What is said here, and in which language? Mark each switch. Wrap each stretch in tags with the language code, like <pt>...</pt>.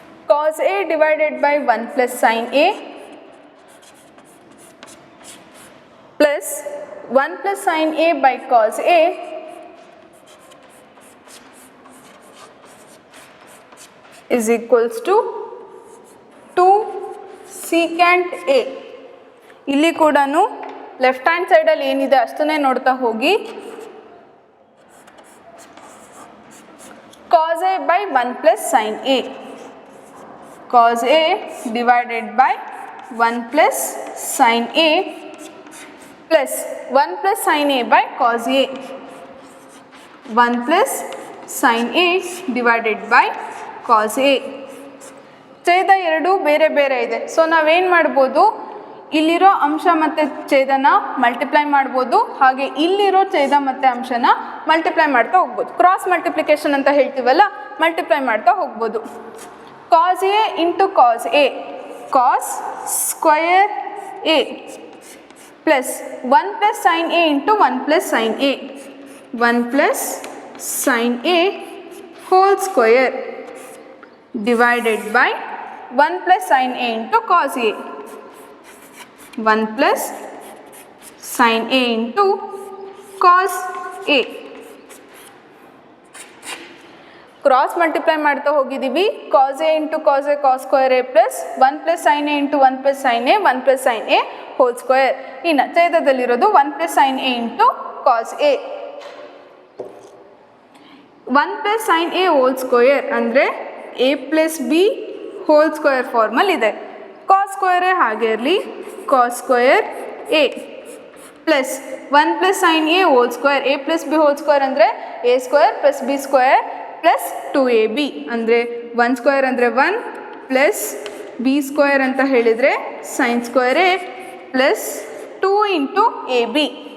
<en>cos A divided by 1 plus sin A plus 1 plus sin A by cos A is equals to 2 secant A.</en> <kn>ಇಲ್ಲಿ ಕೂಡ left hand ಸೈಡಲ್ಲಿ ಏನಿದೆ ಅಷ್ಟನ್ನೇ ನೋಡ್ತಾ ಹೋಗಿ.</kn> <en>cos A by 1 plus sin A. cos A divided by 1 plus sin A plus 1 plus sin A by cos A. 1 plus sin A divided by cos A.</en> <kn>ಛೇದ ಎರಡು ಬೇರೆ ಬೇರೆ ಇದೆ. ಸೊ ನಾವೇನು ಮಾಡ್ಬೋದು, ಇಲ್ಲಿರೋ ಅಂಶ ಮತ್ತು ಛೇದನ ಮಲ್ಟಿಪ್ಲೈ ಮಾಡ್ಬೋದು, ಹಾಗೆ ಇಲ್ಲಿರೋ ಛೇದ ಮತ್ತು ಅಂಶನ ಮಲ್ಟಿಪ್ಲೈ ಮಾಡ್ತಾ ಹೋಗ್ಬೋದು. ಕ್ರಾಸ್ ಮಲ್ಟಿಪ್ಲಿಕೇಶನ್ ಅಂತ ಹೇಳ್ತೀವಲ್ಲ, ಮಲ್ಟಿಪ್ಲೈ ಮಾಡ್ತಾ ಹೋಗ್ಬೋದು.</kn> <en>cos A into cos A, cos square A plus 1 plus sin A into 1 plus sin A, 1 plus sin A whole square divided by 1 plus sin A into cos A, 1 plus sin A into cos A.</en> <kn>Cross multiply ಮಾಡ್ತಾ ಹೋಗಿದ್ದೀವಿ.</kn> <en>cos A into cos A cos square A plus 1 plus sin A into 1 plus sin A 1 plus sin A whole square.</en> <kn>ಇನ್ನು ಛೇದದಲ್ಲಿರೋದು</kn> <en>1 plus sin A into cos A. 1 plus sine A whole square ಅಂದರೆ A plus B whole square formula ಇದೆ. Cos ಸ್ಕ್ವೇರೇ</en> <kn>ಹಾಗೆ ಇರಲಿ,</kn> <en>cos square A plus 1 plus sine A whole square, A plus B whole square ಅಂದರೆ A square plus B square plus 2ab ಅಂದರೆ 1 square ಅಂದರೆ 1 plus B square</en> <kn>ಅಂತ ಹೇಳಿದರೆ</kn> <en>Sine square A plus 2 into A B.</en>